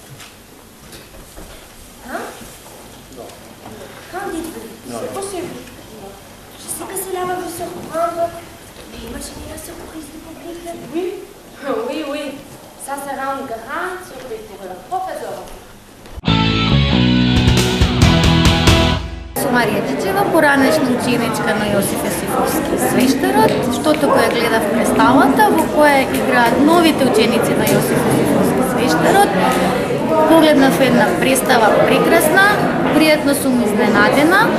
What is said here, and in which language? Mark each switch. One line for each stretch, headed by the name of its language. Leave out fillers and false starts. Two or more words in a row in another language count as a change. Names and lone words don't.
French: Hein? Non. Qu'en dites-vous? Non. C'est possible. Je sais que cela va vous surprendre, mais imaginez la surprise du public. Oui? Oui, oui. Ça sera une grande surprise pour le professeur.
Macedonian: Марија Чичева, поранешна ученичка на Јосиф Јосифовски свештарот, што тука ја гледав представата во која играат новите ученици на Јосиф Јосифовски свештарот. Погледнав една представа прекрасна, пријатно сум изненадена.